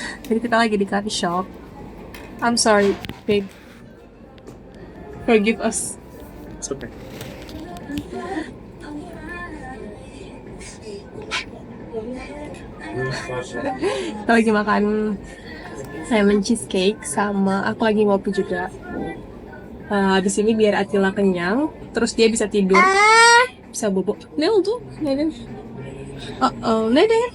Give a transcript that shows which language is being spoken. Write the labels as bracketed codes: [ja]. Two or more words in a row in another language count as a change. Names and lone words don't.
[id] Jadi kita lagi di coffee shop. [en] I'm sorry, babe. Forgive us. It's okay. [id] Kita lagi makan [en] lemon cheesecake [id] sama aku lagi ngopi juga. Habis ini biar Atila kenyang, terus dia bisa tidur, bisa bobo. [tr] Ne oldu? Neden? Neden?